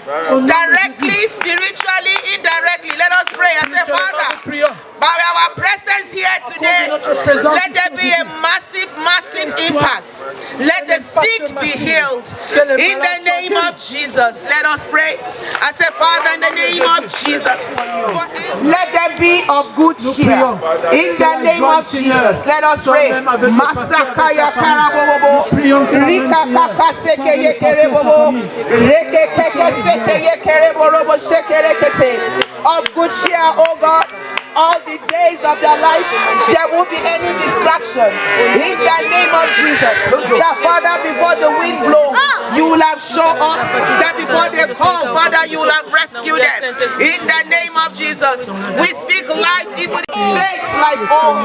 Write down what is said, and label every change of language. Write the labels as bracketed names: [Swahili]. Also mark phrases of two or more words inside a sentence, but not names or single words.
[English] Directly, spiritually, indirectly. Let us pray and say, Father, by our presence here today, let there be a massive, massive impact. Let the sick be healed in the name of Jesus. Let us pray. I say, Father, in the name of Jesus, let there be of good cheer in the name of Jesus. Let us pray. Masakaya karabobo, rika kaka seke yekerebobo, reke keke seke yekereborobo shekerekete. Of good cheer, oh God. All the days of their life, there won't be any distraction. In the name of Jesus, that Father, before the wind blows, you will have shown up. That before they call, Father, you will have rescued them. In the name of Jesus, we speak life, even faith like hope.